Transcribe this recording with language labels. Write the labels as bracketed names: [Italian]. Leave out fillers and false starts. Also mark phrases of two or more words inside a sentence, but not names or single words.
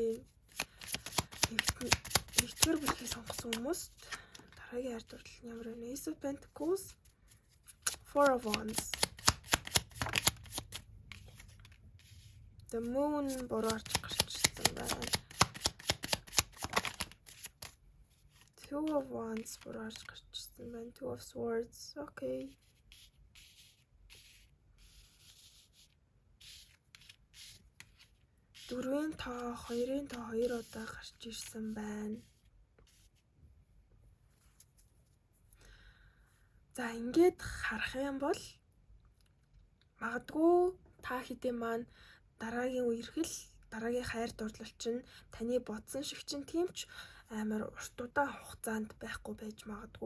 [Mongolian] Нэгдүгээр бүлгийг сонгосон хүмүүс дараагийн хайр дурлал нь ямар вэ? Ace of Pentacles, Four of Wands. The Moon буруу харж гарчсан байна. Two of Wands буруу харж гарчсан байна. Two of Swords. Okay. Дөрвийн тоо, хоёрын тоо хоёр удаа гарч ирсэн байна. За ингээд харах юм бол магадгүй та хэдийн маань дараагийн үерхэл, дараагийн хайр дурлал чинь таны бодсон шиг чинь тийм ч амар урт удаан хугацаанд байхгүй байж магадгүй.